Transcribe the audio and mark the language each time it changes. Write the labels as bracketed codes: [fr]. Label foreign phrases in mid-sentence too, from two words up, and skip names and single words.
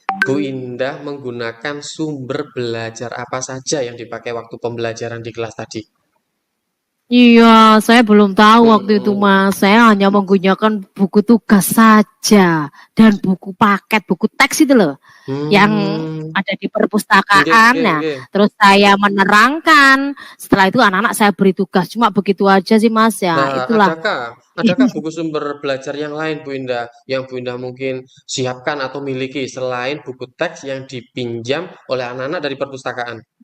[id] Bu Indah menggunakan sumber belajar apa saja yang dipakai waktu pembelajaran di kelas tadi? Iya, saya belum tahu waktu itu, Mhm. Mas. Saya hanya menggunakan buku tugas saja dan buku paket, buku teks itu loh, yang Mmm, ada di nggih perpustakaan. nggih Nah, nggih. terus saya menerangkan. Setelah itu anak-anak saya beri tugas. Cuma begitu aja sih, Mas. Ya, Nah, itulah. adakah buku sumber belajar yang lain, Bu Indah, yang Bu Indah mungkin siapkan atau miliki selain buku teks yang dipinjam oleh anak-anak dari perpustakaan?